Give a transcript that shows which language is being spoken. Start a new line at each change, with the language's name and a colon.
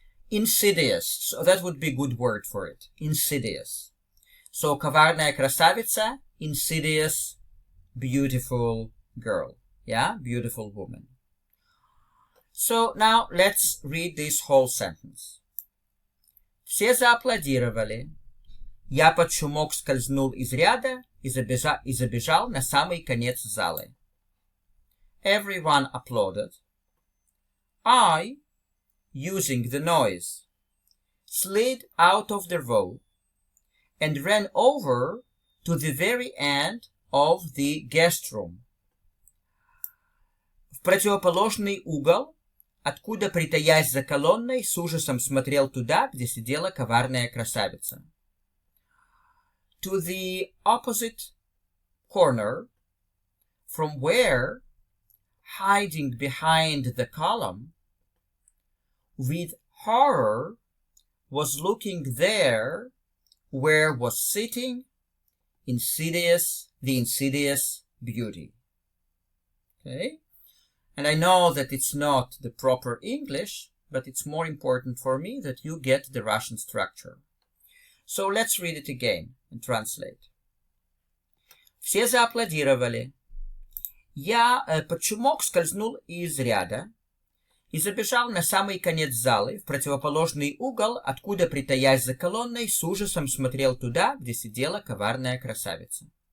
English: Insidious, so that would be a good word for it. Insidious. So
Russian: коварная красавица,
English: insidious, beautiful girl. Yeah, beautiful woman. So now let's read this whole sentence.
Russian: Все зааплодировали. Я под шумок скользнул из ряда и забежал на самый конец залы.
English: Everyone applauded. I, using the noise, slid out of the row and ran over to the very end of the guest room.
Russian: В противоположный угол, откуда, притаясь за колонной, с ужасом смотрел туда, где сидела коварная красавица.
English: To the opposite corner, from where, hiding behind the column, with horror was looking there where was sitting the insidious beauty. Okay? And I know that it's not the proper English, but it's more important for me that you get the Russian structure. So let's read it again and translate.
Russian: Все зааплодировали. Я под шумок скользнул из ряда и забежал на самый конец залы, в противоположный угол, откуда, притаясь за колонной, с ужасом смотрел туда, где сидела коварная красавица.